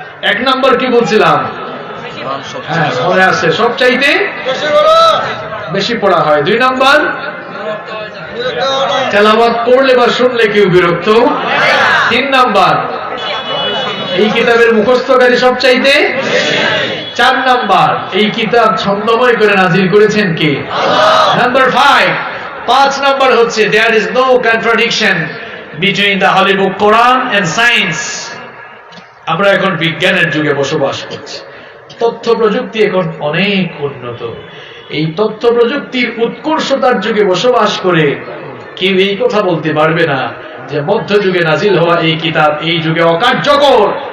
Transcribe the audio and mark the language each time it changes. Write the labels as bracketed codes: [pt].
[bn] 1 নম্বর কি বলছিলাম? হ্যাঁ, মনে আছে, সবচাইতে বেশি পড়া হয়। 2 নম্বর, তেলাওয়াত পড়লে বা শুনলে কেউ বিরক্ত। 3 নম্বর, এই কিতাবের মুখস্থকারী সবচাইতে। 4 নম্বর, এই কিতাব ছন্দময় করে নাজিল করেছেন কে? নাম্বার 5 নম্বর হচ্ছে [en] there is no contradiction between the holy book Quran and science। [bn] আমরা এখন বিজ্ঞানের যুগে বসবাস করছি। তথ্য প্রযুক্তি এখন অনেক উন্নত। এই তথ্য প্রযুক্তির উৎকর্ষতার যুগে বসবাস করে কেউ এই কথা বলতে পারবে না যে মধ্যযুগে নাজিল হওয়া এই কিতাব এই যুগে অকার্যকর।